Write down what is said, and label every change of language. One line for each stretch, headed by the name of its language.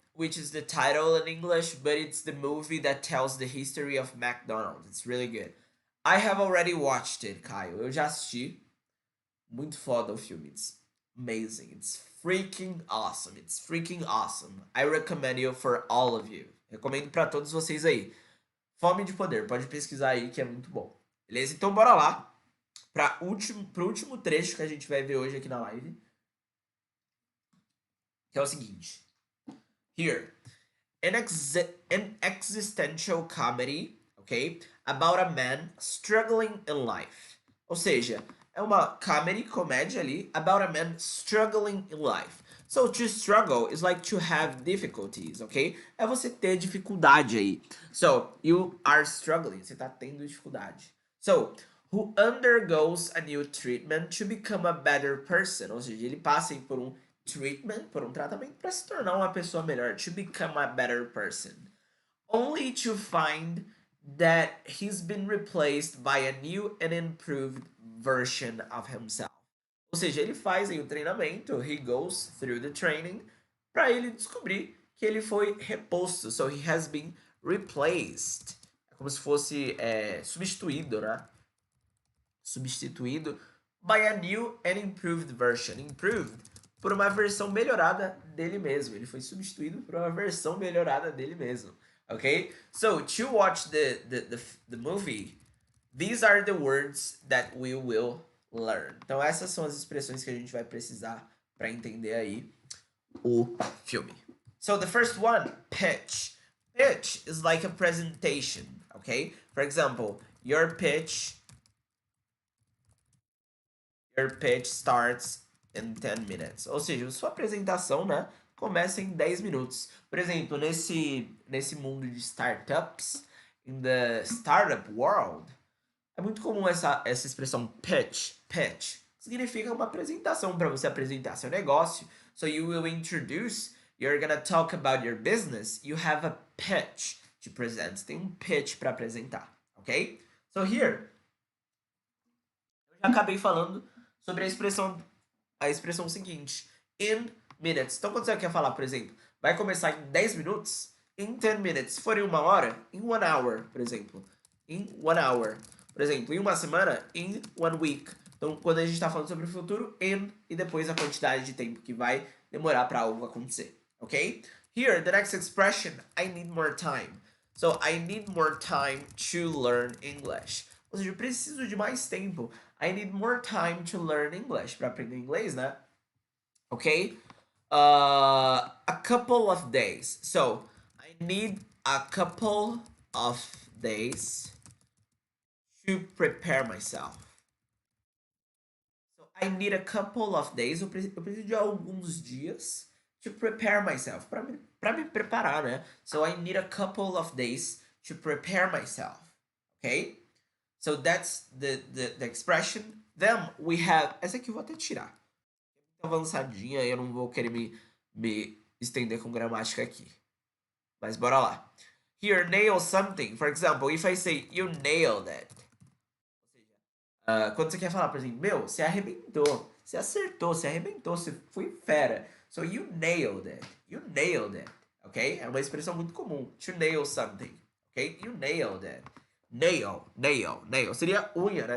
English: which is the title in English, but it's the movie that tells the history of McDonald's. It's really good. I have already watched it, Caio.
Portuguese: Eu já assisti. Muito foda o filme.
English: It's amazing. It's freaking awesome. It's freaking awesome. I recommend it for all of you.
Portuguese: Recomendo pra todos vocês aí. Fome de Poder. Pode pesquisar aí que é muito bom. Beleza? Então bora lá. Pro último trecho que a gente vai ver hoje aqui na live. Que é o seguinte. Here.
English: An existential comedy, okay? About a man struggling in life.
Portuguese: Ou seja, é uma comédia ali
English: about a man struggling in life. So to struggle is like to have difficulties, okay?
Portuguese: É você ter dificuldade aí.
English: So you are struggling,
Portuguese: você tá tendo dificuldade.
English: So who undergoes a new treatment to become a better person.
Portuguese: Ou seja, ele passa por um treatment, por um tratamento para se tornar uma pessoa melhor,
English: to become a better person. Only to find that he's been replaced by a new and improved version of himself.
Portuguese: Ou seja, ele faz aí o treinamento,
English: he goes through the training,
Portuguese: para ele descobrir que ele foi reposto.
English: So he has been replaced.
Portuguese: É como se fosse substituído, né?
English: Substituído by a new and improved version.
Portuguese: Improved por uma versão melhorada dele mesmo. Ele foi substituído por uma versão melhorada dele mesmo.
English: Okay? So, to watch the movie, these are the words that we will learn.
Portuguese: Então, essas são as expressões que a gente vai precisar para entender aí o filme.
English: So, the first one, pitch. Pitch is like a presentation, okay? For example, your pitch starts in 10 minutes.
Portuguese: Ou seja, sua apresentação, né, começa em 10 minutos. Por exemplo, nesse mundo de startups,
English: in the startup world,
Portuguese: é muito comum essa expressão pitch. Pitch significa uma apresentação para você apresentar seu negócio.
English: So you will introduce, you're gonna talk about your business, you have a pitch to present.
Portuguese: Você tem um pitch para apresentar, ok?
English: So here,
Portuguese: eu já acabei falando sobre a expressão seguinte,
English: in minutes.
Portuguese: Então, quando você quer falar, por exemplo, vai começar em 10 minutos,
English: in 10 minutes.
Portuguese: Se for em 1 hora,
English: in 1 hour,
Portuguese: por exemplo.
English: In 1 hour.
Portuguese: Por exemplo, em uma semana,
English: in 1 week.
Portuguese: Então, quando a gente está falando sobre o futuro, in, e depois a quantidade de tempo que vai demorar para algo acontecer.
English: Ok? Here, the next expression, I need more time. So, I need more time to learn English.
Portuguese: Ou seja, eu preciso de mais tempo.
English: I need more time to learn English.
Portuguese: Para aprender inglês, né?
English: Ok? A couple of days. So, I need a couple of days to prepare myself. So, I need a couple of days.
Portuguese: Eu preciso de alguns dias
English: to prepare myself.
Portuguese: Para me preparar, né?
English: So, I need a couple of days to prepare myself. Ok? So that's the expression. Then we have...
Portuguese: Essa aqui eu vou até tirar. É muito avançadinha e eu não vou querer me estender com gramática aqui. Mas bora lá.
English: Here, nail something. For example, if I say, you nailed it.
Portuguese: Ou seja, quando você quer falar, por exemplo, meu, você arrebentou. Você acertou, você arrebentou, você foi fera.
English: So you nailed it. You nailed it. Ok?
Portuguese: É uma expressão muito comum.
English: To nail something. Ok? You nailed it. Nail.
Portuguese: Seria unha, né?